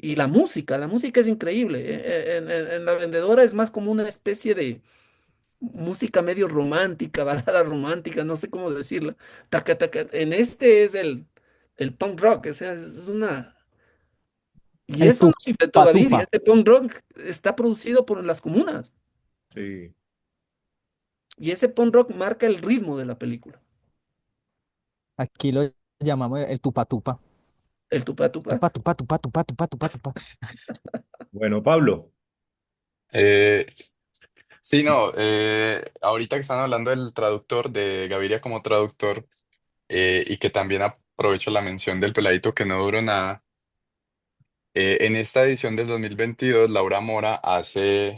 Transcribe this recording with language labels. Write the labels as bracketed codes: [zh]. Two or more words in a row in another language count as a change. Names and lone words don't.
[es] Y la música es increíble. En La Vendedora es más como una especie de música medio romántica, balada romántica, no sé cómo decirla. Taca, taca. En este es el punk rock, o sea, es una... Y El eso no se inventó tupa Gaviria, tupa. este punk rock está producido por las comunas. Sí. Y ese punk rock marca el ritmo de la película. Aquí lo llamamos el tupa tupa. El tupa tupa. Tupa tupa tupa tupa tupa tupa tupa. Bueno, Pablo. Eh, sí, no, ahorita que están hablando del traductor, de Gaviria como traductor, y que también aprovecho la mención del peladito que no duró nada, en esta edición del 2022 Laura Mora hace